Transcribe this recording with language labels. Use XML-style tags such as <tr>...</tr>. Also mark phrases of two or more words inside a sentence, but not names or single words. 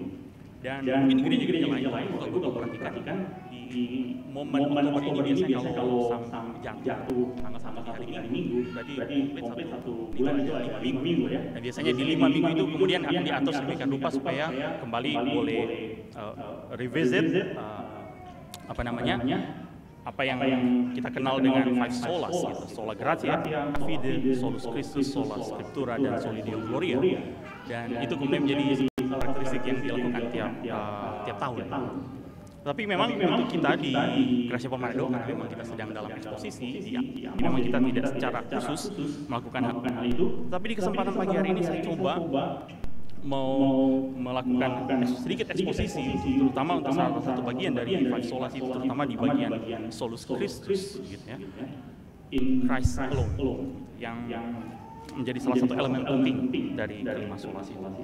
<id>Dan mungkin gereja-gereja lain kalau perhatikan di momen Oktober ini biasanya kalau jatuh tanggal hari Minggu, berarti komplit satu bulan itu 5 minggu, ya. Dan biasanya di 5 minggu itu kemudian akan diatur sedemikian rupa supaya kembali boleh revisit apa yang kita kenal dengan</id> <en>five solas,</en> <id>gitu.</id> <la>Sola gratia, fide, solus Christus, sola scriptura, dan soli Deo gloria.</la> <id>Dan itu kemudian menjadi karakteristik yang dilakukan tiap tahun. Tapi memang untuk kita di Gracia Pemanado, karena memang kita sedang dalam eksposisi, memang kita tidak secara khusus melakukan hal itu. Tapi di kesempatan pagi hari ini saya coba mau melakukan sedikit eksposisi, terutama untuk salah satu bagian dari</id> <en>Five Solas</en> <id>itu, terutama di bagian</id> <la>Solus Christus,</la> <id>gitu ya,</id> <en>Christ alone,</en> <id>yang menjadi salah satu elemen penting dari kelima solas itu.</id>